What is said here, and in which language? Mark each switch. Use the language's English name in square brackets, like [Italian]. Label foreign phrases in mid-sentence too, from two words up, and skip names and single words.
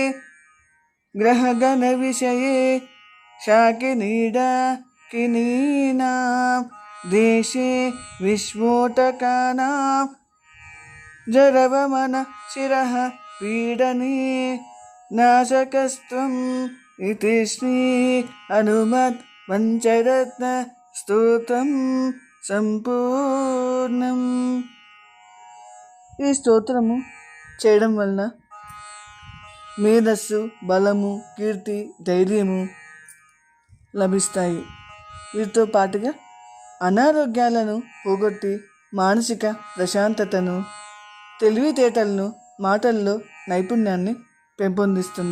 [Sanskrit] ग्रहगणविषये शाकिनीडाकिनीनां देशे विस्फोटकानां जरवमन शिरः पीडने नाशकस्त्वम् इति श्री हनुमत् पंचरत्न [Telugu] స్తోత్రం సంపూర్ణం. ఈ స్తోత్రము చేయడం వలన మేధస్సు, బలము, కీర్తి, ధైర్యము లభిస్తాయి. వీటితో పాటుగా అనారోగ్యాలను పోగొట్టి మానసిక ప్రశాంతతను, తెలివితేటలను, మాటల్లో నైపుణ్యాన్ని పెంపొందిస్తుంది.